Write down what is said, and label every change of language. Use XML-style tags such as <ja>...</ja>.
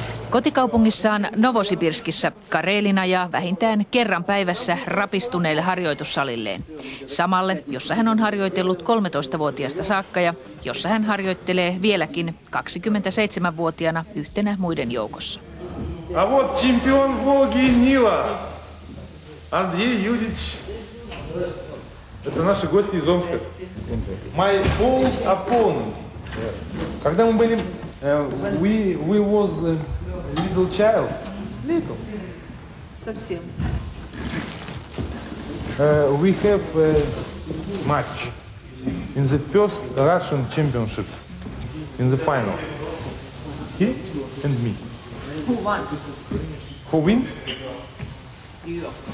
<fi>Kotikaupungissaan Novosibirskissä Karelin ajaa vähintään kerran päivässä rapistuneelle harjoitussalilleen. Samalle, jossa hän on harjoitellut 13-vuotiaasta saakka ja jossa hän harjoittelee vieläkin 27-vuotiaana yhtenä muiden joukossa.</fi> <ru>A вот чемпион Волги Нила, Андрей Юрьевич. Это наши гости из Омска.</ru> <en>My old opponent.</en> <ru>Когда мы были,</ru> <en>we was little child. Little.</en> <ru>Совсем.</ru> <en>We have a match in the first Russian championships, in the final. He and me. Who won? Who win? You.</en>